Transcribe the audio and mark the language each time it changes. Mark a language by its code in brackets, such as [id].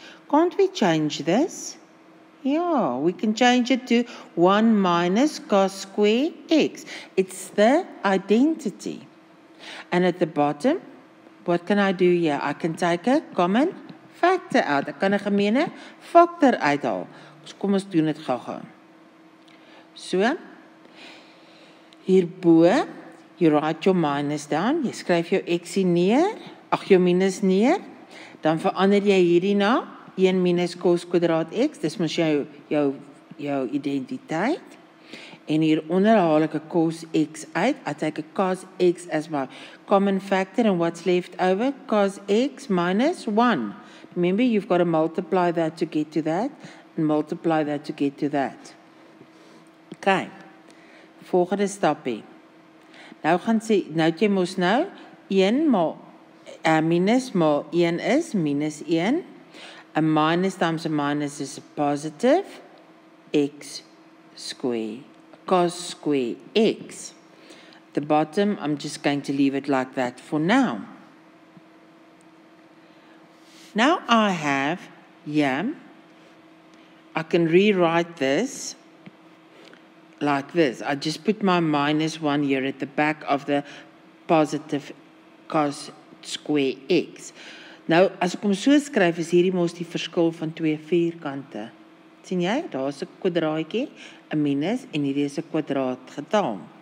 [en] Can't we change this? Yeah, we can change it to 1 minus cos square x. It's the identity. And at the bottom, what can I do here? I can take a common factor out. [af] Ek kan 'n gemeene factor uithaal. Kom ons doen dit gou-gou. [en] So, [af] hierbo, [en] you write your minus down. [af] Jy skryf jou x neer, jou minus neer. Dan verander jy hierdie na 1 minus cos kwadraat x, dis mos jou identiteit. En hieronder haal ek 'n cos x uit. [en] I take a cos x as my common factor, and what's left over? Cos x minus 1. Remember, you've got to multiply that to get to that, and multiply that to get to that. [af] Okay, volgende stapie. Nou gaan sê, nou jy mos nou 1 maal minus maal 1 is minus 1. [en] A minus times a minus is a positive x square, cos square x. The bottom, I'm just going to leave it like that for now. Now I have here I can rewrite this like this. I just put my -1 here at the back of the positive cos square x. [af] Nou, as ek hom so skryf, is hierdie mos die verskil van twee vierkante. Sien jy? Daar is 'n kwadraatjie, 'n minus, en hierdie is 'n kwadraatgetal.